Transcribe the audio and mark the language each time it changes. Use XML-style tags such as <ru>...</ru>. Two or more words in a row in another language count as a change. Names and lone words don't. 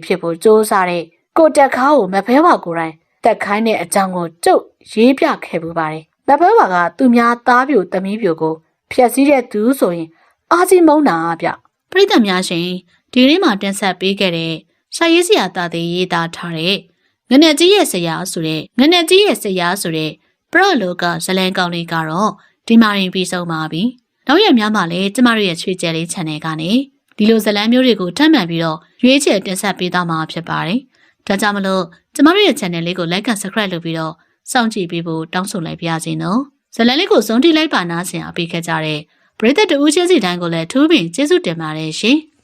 <my>ဖြစ်ဖို့စ조사တဲ့ကိုတက်ခါကိုမဖဲဝါကိုယ်တိုင်တက်ခိုင်းတဲ့အကြောင်းကိုကျုပ်ရေးပြခဲ့ပူပါတယ်မဖဲဝါကသူများသားပြိုသမီးပြိုကိုဖျက်ဆီးတဲ့သူဆိုရင်အာကြီးမုန်းတာဗျပရိသတ်များရှင်ဒီနေ့မှာတင်ဆက်ပေးခဲ့တဲ့စာရေးဆရာတာသေးရေးသားထားတဲ့ငနက်ကြီးရဲ့ဆရာဆိုတဲ့ပရလောကဇလန်ကောင်းလေးကတော့ဒီမှာရင်ပြီးဆုံးပါပြီနောက်ရက်များမှာလည်းကျမတို့ရဲ့ချွေကျဲလေး channel ကနေ ဒီလိုဇာတ်လမ်းမျိုးတွေကိုထပ်မံပြီးတော့ရွေးချယ်တင်ဆက်ပေးသွားမှာဖြစ်ပါတယ်။ဒါကြောင့်မလို့ကျမတို့ရဲ့ channel လေးကို</my> <en>like and subscribe</en> <my>လုပ်ပြီးတော့စောင့်ကြည့်ပေးဖို့တောင်းဆိုလိုက်ပါရစေနော်။ဇာတ်လမ်းလေးကိုဆုံးထိလိုက်ပါနားဆင်အားပေးခဲ့ကြတဲ့ပရိသတ်တဦးချင်းစီတိုင်းကိုလည်းထူးပင်ကျေးဇူးတင်ပါတယ်ရှင်။</my>